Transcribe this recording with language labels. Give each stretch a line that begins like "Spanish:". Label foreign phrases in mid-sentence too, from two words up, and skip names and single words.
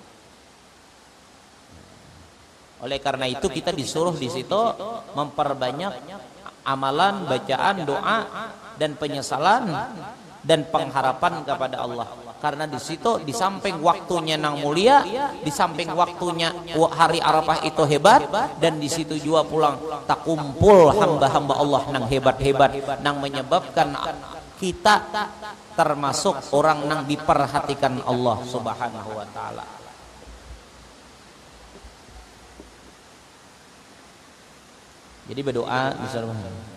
Indonesian: Oleh karena itu kita disuruh di situ memperbanyak amalan, bacaan, doa dan penyesalan dan pengharapan kepada Allah. Karena di situ di samping waktunya nang mulia, di samping waktunya hari Arafah itu hebat, dan di situ juga pulang tak kumpul hamba-hamba Allah nang hebat-hebat, nang menyebabkan kita termasuk orang nang diperhatikan Allah
Arabic: Subhanahu wa Ta'ala.
Indonesian: Jadi berdoa misalnya.